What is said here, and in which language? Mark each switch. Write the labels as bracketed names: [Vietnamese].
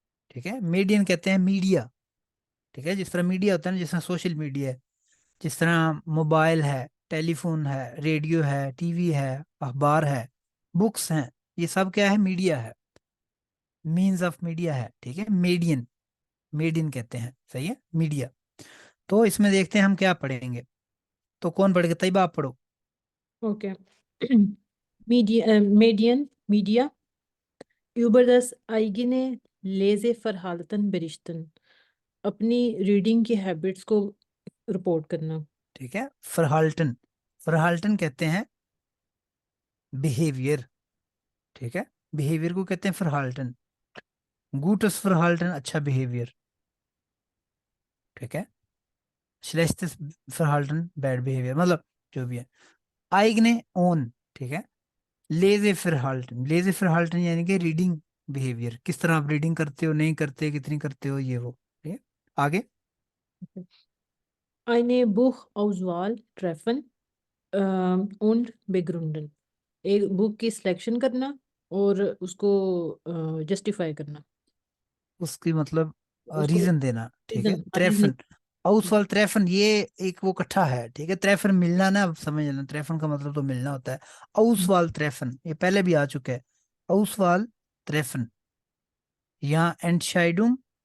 [Hindi] ठीक है, मीडियन कहते हैं मीडिया। ठीक है, जिस तरह मीडिया होता है ना, जिस तरह सोशल मीडिया है, जिस तरह मोबाइल है, टेलीफोन है, रेडियो है, टीवी है, अखबार है, बुक्स हैं, ये सब क्या है? मीडिया है, मीन्स ऑफ मीडिया है। ठीक है, मीडियन, मीडियन कहते हैं। सही है, मीडिया। तो इसमें देखते हैं हम क्या पढ़ेंगे। तो कौन पढ़ेगा? तैयबा आप पढ़ो। [English] Okay. [German] Medien, Media über das eigene Leseverhalten berichten. [Hindi] अपनी रीडिंग की हैबिट्स को रिपोर्ट करना। ठीक है, फरहाल्टन, फरहाल्टन कहते हैं बिहेवियर। ठीक है, बिहेवियर को कहते हैं फरहाल्टन। [German] गूटस फरहाल्टन, [Hindi] अच्छा बिहेवियर। ठीक है, [German] श्लेष्टस फरहाल्टन, [Hindi] बैड बिहेवियर, मतलब जो भी है। [German] आइग्ने ओन। [Hindi] ठीक है, [German] लेजे फरहाल्टन, लेजे फरहाल्टन [Hindi] यानी कि रीडिंग बिहेवियर, किस तरह आप रीडिंग करते हो, नहीं करते, कितनी करते हो, ये वो। ठीक है, आगे। [German] Eine Buchauswahl treffen und begründen. [Hindi] एक बुक की सिलेक्शन करना और उसको जस्टिफाई करना। उसकी मतलब उसको रीजन देना। ठीक है, रीजन। त्रेफन, [German] आउसवाल त्रेफन, [Hindi] ये एक वो इकट्ठा है। ठीक है, त्रेफन मिलना ना, अब समझ लेना, त्रेफन का मतलब तो मिलना होता है। [German] आउसवाल त्रेफन [Hindi] ये पहले भी आ चुका है। आउसवाल त्रेफन, यहाँ एंटशाइडुंग,